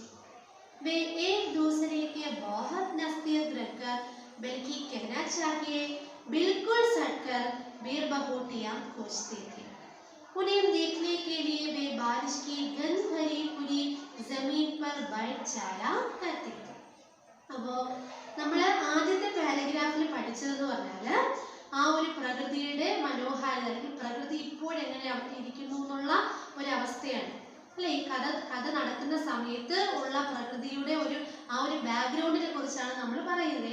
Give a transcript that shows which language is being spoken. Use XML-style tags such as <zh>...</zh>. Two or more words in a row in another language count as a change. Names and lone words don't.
<hi>वे एक दूसरे के बहुत नजदीक रहकर, बल्कि कहना चाहिए बिल्कुल सटकर वीर बहुटियां खोजते थे. उन्हें देखने के लिए वे बारिश की गंध भरी पूरी जमीन पर बैठ जाया करते थे.</hi> <ml>അപ്പോ നമ്മൾ ആദ്യത്തെ പാരഗ്രാഫിൽ പഠിച്ചതെന്ന് പറഞ്ഞാല് ഒരു പ്രകൃതിയുടെ മനോഹാരിത, അല്ലെങ്കിൽ പ്രകൃതി ഇപ്പോൾ എങ്ങനെ ഇരിക്കുന്നു എന്നുള്ള ഒരവസ്ഥയാണ് അല്ലെ. ഈ കഥ നടക്കുന്ന സമയത്ത് ഉള്ള പ്രകൃതിയുടെ ആ ഒരു ബാക്ക്ഗ്രൗണ്ടിനെ കുറിച്ചാണ് നമ്മൾ പറയുന്നത്.</ml>